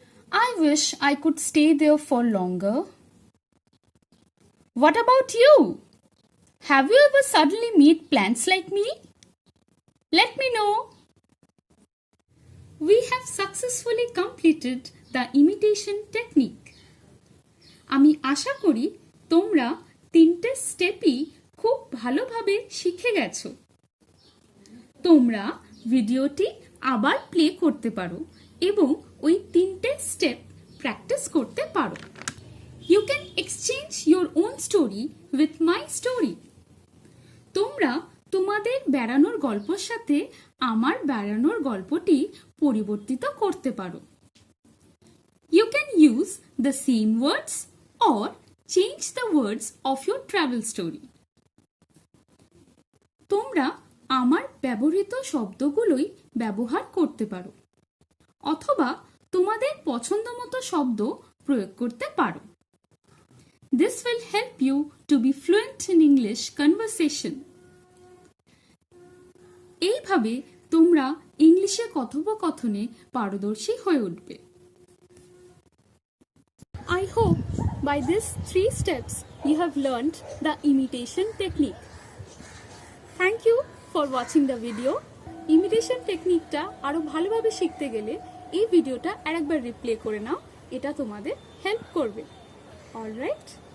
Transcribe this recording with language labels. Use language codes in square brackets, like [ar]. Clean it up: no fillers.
[en] I wish I could stay there for longer. What about you? Have you ever suddenly made plans like me? Let me know. We have successfully completed the imitation technique. [bn] আমি আশা করি তোমরা 3টে স্টেপই খুব ভালোভাবে শিখে গেছো। তোমরা ভিডিওটি আবার প্লে করতে পারো এবং ওই 3টে স্টেপ প্র্যাকটিস করতে পারো। [en] You can exchange your own story with my story. [bn] তোমরা তোমাদের বেড়ানোর গল্পের সাথে আমার বেড়ানোর গল্পটি পরিবর্তিত করতে পারো। [en] You can use the same words or change the words of your travel story. [bn] তোমরা আমার ব্যবহৃত শব্দগুলোই ব্যবহার করতে পারো অথবা তোমাদের পছন্দমতো শব্দ প্রয়োগ করতে পারো। [en] This will help you to be fluent in English conversation. [bn] এইভাবে তোমরা ইংলিশে কথোপকথনে পারদর্শী হয়ে উঠবে। [en] I hope by these 3 steps you have learned the imitation technique. Thank you for watching the video. [bn] Imitation টেকনিকটা আরো ভালোভাবে শিখতে গেলে এই ভিডিওটা আরেকবার রিপ্লে করে নাও, এটা তোমাদের হেল্প করবে। অলরাইট।